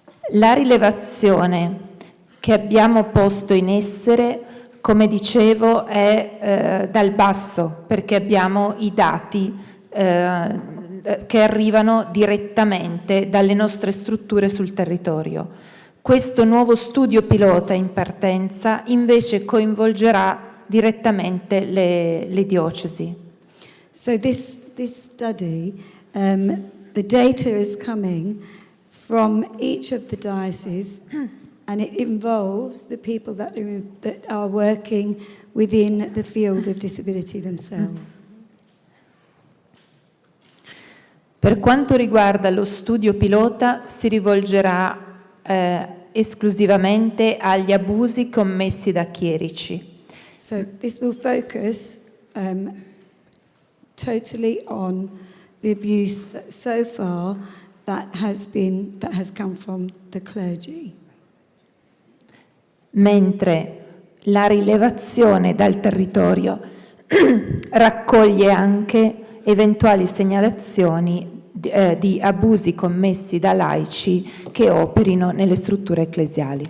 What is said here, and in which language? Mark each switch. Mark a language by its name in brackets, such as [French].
[Italian] La rilevazione che abbiamo posto in essere, come dicevo, è dal basso, perché abbiamo i dati che arrivano direttamente dalle nostre strutture sul territorio. Questo nuovo studio pilota in partenza invece coinvolgerà direttamente le diocesi. [English] So this study, the data is coming from each of the dioceses and it involves the people that are working within the field of disability themselves. [Italian] Per quanto riguarda lo studio pilota, si rivolgerà esclusivamente agli abusi commessi da chierici. [English] So this will focus totally on the abuse so far that has come from the clergy. [Italian] Mentre la rilevazione dal territorio raccoglie anche eventuali segnalazioni di abusi commessi da laici che operino nelle strutture ecclesiali.